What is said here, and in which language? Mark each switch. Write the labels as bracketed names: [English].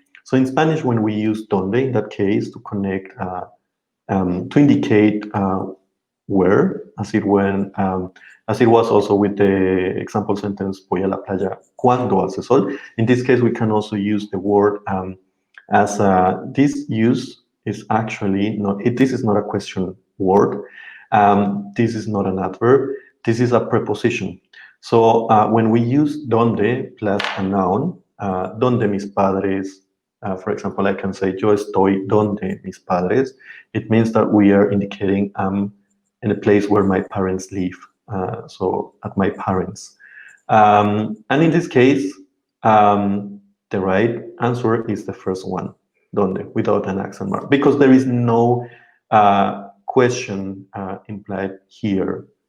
[English] So in Spanish, when we use donde, in that case, to connect, to indicate where, as it was also with the example sentence, [Spanish] voy a la playa cuando hace sol. [English] In this case, we can also use the word as this use is actually not, this is not a question word. This is not an adverb. This is a preposition. So when we use donde plus a noun, donde mis padres, for example, I can say, [Spanish] yo estoy donde mis padres. [English] It means that we are indicating I'm in a place where my parents live. So at my parents. And in this case, the right answer is the first one, donde, without an accent mark, because there is no question implied here.